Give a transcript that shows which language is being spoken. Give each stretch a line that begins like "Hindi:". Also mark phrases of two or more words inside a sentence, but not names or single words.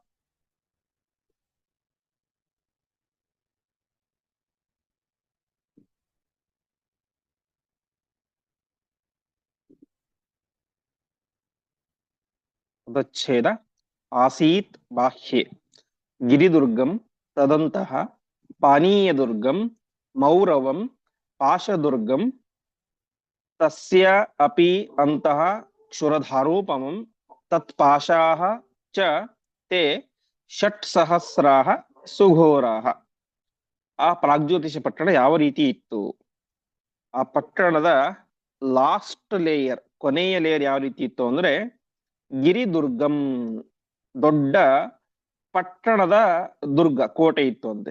Sanskrit: ಉಪಚ್ಛೇದ ಆಸೀತ್ ಬಾಹ್ಯೆ ಗಿರಿದುರ್ಗಂ ತದಂತಹ ಪಾನೀಯದುರ್ಗಂ ಮೌರವಂ ಪಾಶದುರ್ಗಂ ತಸ್ಯ ಅಪಿ ಅಂತಃ ಕ್ಷುರಧಾರೋಪಮಂ ತತ್ಪಾಶಾಃ ಚ ತೇ ಷಟ್ ಸಹಸ್ರಾಃ ಸುಘೋರಾಃ.
Kannada: ಆ ಪ್ರಾಗ್ಜ್ಯೋತಿಷ ಪಟ್ಟಣ ಯಾವ ರೀತಿ ಇತ್ತು? ಆ ಪಟ್ಟಣದ
English: last layer,
Kannada: ಕೊನೆಯ ಲೇಯರ್ ಯಾವ ರೀತಿ ಇತ್ತು ಅಂದ್ರೆ ಗಿರಿದುರ್ಗಂ, ದೊಡ್ಡ ಪಟ್ಟಣದ ದುರ್ಗ, ಕೋಟೆ ಇತ್ತು ಅಂತೆ.